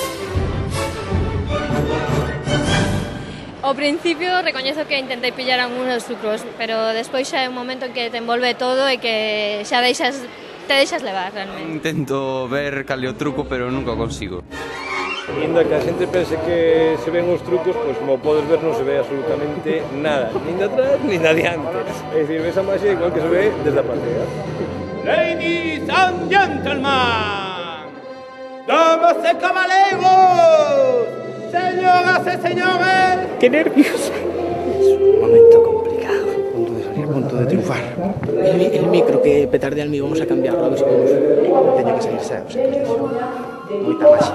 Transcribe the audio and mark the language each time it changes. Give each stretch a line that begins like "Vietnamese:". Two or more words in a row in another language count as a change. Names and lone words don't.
Galician: Ao principio recoñezo que intentei pillar algúns trucos, pero despois xa é un momento en que te envolve todo e que xa te deixas levar realmente. Intento ver cal é o truco, pero nunca o consigo. Ainda que a xente pense que se ven os trucos, pois como podes ver non se ve absolutamente nada, nin de atrás nin de adiante. É dicir, ves a magia igual que se ve desde a partida.
English: Ladies and gentlemen,
Galician: damas e caballeros, señoras e señores. ¡Qué nervios!
Spanish: Es un momento complicado. Punto de salir, punto de triunfar. El micro que petardea al mío vamos a cambiarlo, a ver si podemos.
Galician: Teña que salir xa,
Spanish: o sea,
Galician: moita maxia.